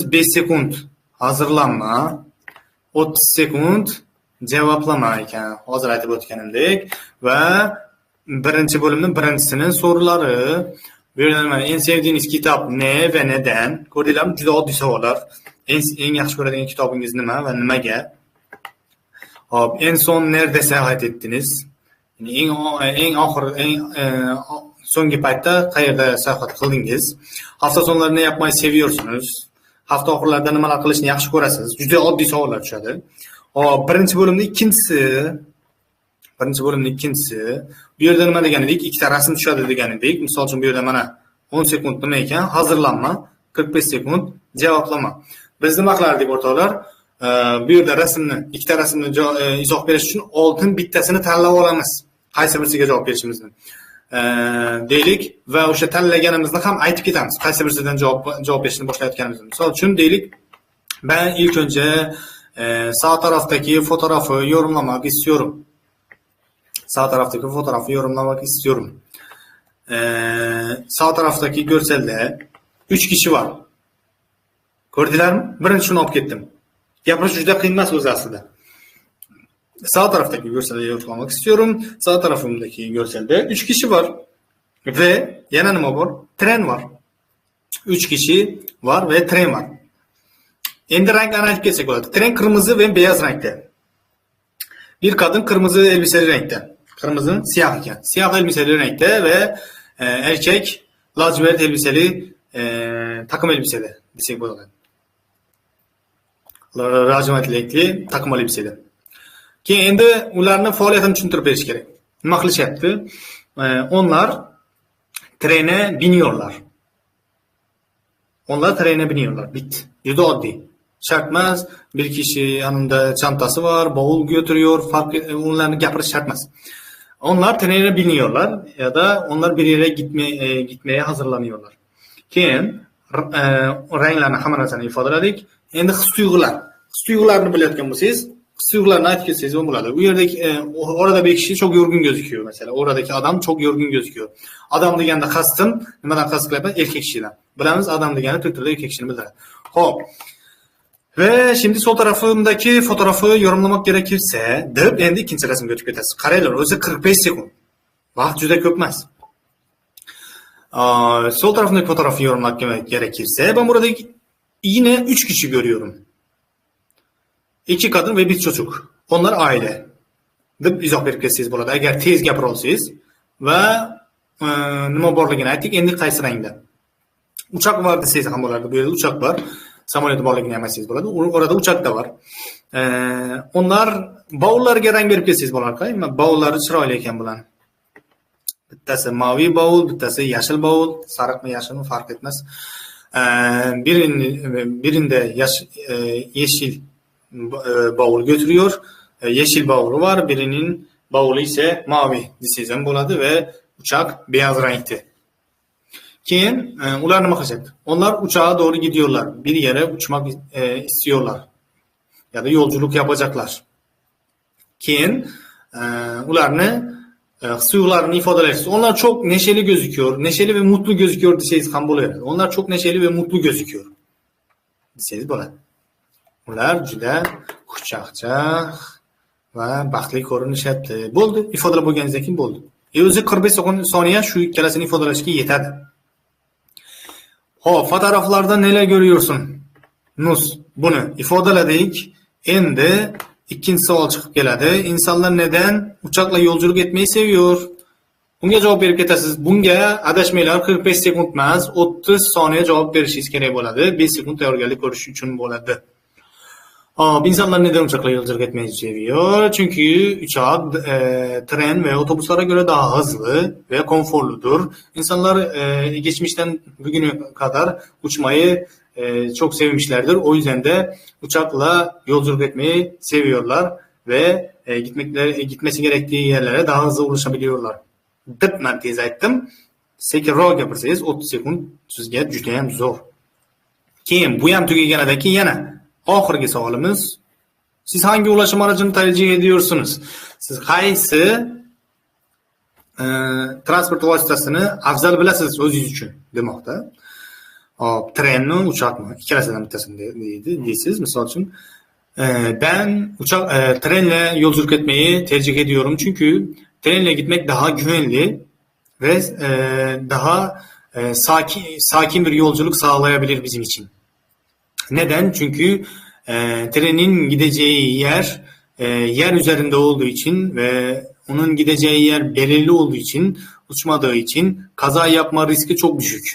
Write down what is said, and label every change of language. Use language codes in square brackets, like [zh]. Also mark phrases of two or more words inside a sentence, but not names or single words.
[uz] 5 sekund hozirlanma, 30 sekund javoblama ekan. Hozir aytib o'tganimdek va birinchi bo'limning birinchisining so'rovlari. Bu yerda mana [tr] eng sevdiğiniz kitob ne va neden? [uz] Ko'rdinglarmi? Juda oddiy savollar. Eng yaxshi ko'radigan kitobingiz nima va nimaga? Hop, [tr] en son nerede seyahat ettiniz? [uz] Eng so'nggi paytda qayerda sayohat qildingiz? [tr] Hafta sonlarida ne yapmayı seviyorsunuz? [uz] Hafta oxirlarida nimalar qilishni yaxshi ko'rasiz? Juda oddiy savollar tushadi. Hop, birinchi bo'limning ikkinchisi. Bu yerda nima degan edik? Ikkita rasm tushadi degan edik. Misol uchun bu yerda mana 10 sekund nima ekan? Hozirlanma, 45 sekund javoblama. Biz nima qilardik o'rtoqlar? Bu yerda ikkita rasmni izoh berish uchun oldin bittasini tanlab olamiz. Qaysi birisiga javob berishimizni deylik va o'sha tanlaganimizni ham aytib ketamiz. Qaysi birisidan javob berishni boshlayotganimizni. Misol uchun deylik, [tr] ben ilk önce sağ taraftaki fotoğrafı yorumlamak istiyorum. Sağ taraftaki görselde 3 kişi var. [uz] Ko'rdinglarmi? Birinchini olib ketdim. Gapirish juda qiyin emas o'zi aslida. [tr] Sağ taraftaki görselde yorumlamak istiyorum. Sağ tarafımdaki görselde 3 kişi var. [uz] Ve yana nima bor? [tr] Tren var. 3 kişi var ve tren var. [uz] Endi renklarni aytib ketsak bo'ladi. [tr] Tren kırmızı ve beyaz renkte. Bir kadın kırmızı elbiseli renkte. Kırmızı siyah ekan. Siyah elbiseli renkte ve erkek lacivert elbiseli takım elbiseli [uz] desek bo'ladi. [tr] Lacivert renkli takım elbiseli. [uz] Keyin endi ularni faoliyatini tushuntirib berish kerak. Nima qilishyapti? [tr] Onlar trene biniyorlar. Bitti. [uz] Juda oddiy. Shart emas, [tr] bir kishi yanında çantası var, bavul götürüyor, [uz] onlarni gapirish shart emas. [tr] Onlar trene biniyorlar ya da onlar bir yere gitmeye hazırlanıyorlar. [uz] Keyin ranglarni hamma narsani ifodaladik. Endi his-tuyg'ularni bilayotgan bo'lsangiz, his-tuyg'ularni aytib ketsangiz bo'ladi. Bu yerdagi [tr] orada bir kishi çok yorgun gözüküyor mesela. Oradaki adam çok yorgun gözüküyor. [uz] Adam deganda qasdim, nimadan qasd qilyapman? Erkak kishidan. Bilamiz, adam degani Twitterda erkak kishini bildiradi. Xo'p. [tr] Ve şimdi sol tarafımdaki fotoğrafı yorumlamak gerekirse [uz] deb endi ikkinchi rasmga o'tib ketasiz. Qaranglar, o'zi 45 sekund. Vaqt juda ko'p emas. [tr] Sol tarafındaki fotoğrafı yorumlamak gerekirse ben burada yine 3 kişi görüyorum. 2 kadın ve bir çocuk. Onlar aile. [uz] Deb izoh berib ketsangiz bo'ladi. Agar tez gapira olsangiz va nima borligini aytdik. Endi qaysi rangda? [tr] Uçak var [uz] desangiz ham bo'lardi. Bu yerda [tr] uçak var. [uz] Samolyot borligini ham aytsangiz bo'ladi. [tr] Orada uçak da var. [uz] Onlar bavullarga rang berib ketsangiz bo'lardi. Bavullari chiroyli ekan bularning. Bittasi maviy bavul, bittasi yashil bavul, sariqmi yashilmi [tr] farq etmez. Birinde yeşil bavul götürüyor. Yeşil bavulu var. Birinin bavulu ise mavi [uz] desangiz ham bo'ladi [tr] ve uçak beyaz renkte. [uz] Keyin ular nima qilishyapti? [tr] Onlar uçağa doğru gidiyorlar. Bir yere uçmak istiyorlar. Ya da yolculuk yapacaklar. [uz] Keyin ularni hissiyotlarini ifodalaysiz. [tr] Onlar çok neşeli gözüküyor. Neşeli ve mutlu gözüküyor [uz] desangiz ham bo'laveradi. [tr] Onlar çok neşeli ve mutlu gözüküyor [uz] desangiz bo'ladi. Ular juda xushchaqchaq va baxtli ko'rinishyapti. Bo'ldi, ifodalab bo'lganingizdan keyin bo'ldi. O'zi 45 soniya shu ikkalasini ifodalashga yetadi. Xo'p, [tr] fotoğraflarda neler görüyorsun? [uz] Nus, bunu ifodaladik. Endi ikkinchi savol chiqib keladi. [tr] İnsanlar neden uçakla yolculuk etmeyi seviyor? [uz] Bunga javob berib ketasiz. Bunga adashmanglar 45 sekund emas, 30 soniya javob berishingiz kerak bo'ladi. 5 sekund tayyorgarlik ko'rish uchun bo'ladi. [tr] İnsanlar neden uçakla yolculuk etmeyi seviyor? Çünkü uçak, tren ve otobüslere göre daha hızlı ve konforludur. İnsanlar geçmişten bugüne kadar uçmayı çok sevmişlerdir. O yüzden de uçakla yolculuk etmeyi seviyorlar ve gitmesi gerektiği yerlere daha hızlı ulaşabiliyorlar. [uz] Deb men tez aytdim. Sekinroq gapirsangiz 30 sekund sizga juda ham zo'r. Keyin bu ham tugaganidan keyin yana oxirgi savolimiz. [tr] Siz hangi ulaşım aracını tercih ediyorsunuz? [uz] Siz qaysi transport vositasini afzal bilasiz o'zingiz uchun demoqda. Trenmi, uçakmi? İkkalasidan bittasini deysiz. Misol uchun [tr] ben trenle yolculuk etmeyi tercih ediyorum. Çünkü trenle gitmek daha güvenli ve daha sakin bir yolculuk sağlayabilir bizim için. Neden? Çünkü trenin gideceği yer üzerinde olduğu için ve onun gideceği yer belirli olduğu için, uçmadığı için kaza yapma riski çok düşük.